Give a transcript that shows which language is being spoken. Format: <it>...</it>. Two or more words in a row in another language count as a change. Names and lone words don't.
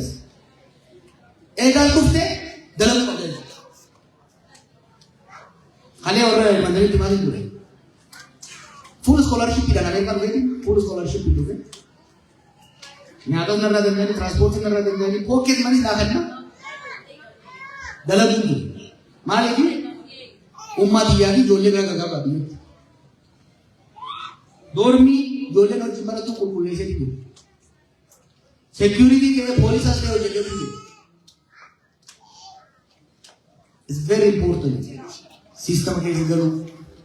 <om>Eegaan dhuftee dalaguu qabda jechuudha. Halee warra mandariitti maaliin ture?</om> <en>Full scholarship</en> <om>dhaan alee kan dhufeeti</om> <en>full scholarship</en> <om>dhufe. Nyaata narraa danda'anii tiraanspoortii narraa danda'anii</om> <en>pocket money</en> <om>laafannaa dalaguu ture. Maaliif? Ummatiyaa fi ijoollee bira gaggabaa biyyatti. Dormii ijoolleen hojii baratu qulqulleessee jiru. Security kee poolisaas ta'e hojjetee jiru.</om> <en>It's very important.</en> <om>ሲስተም keessa galu</om>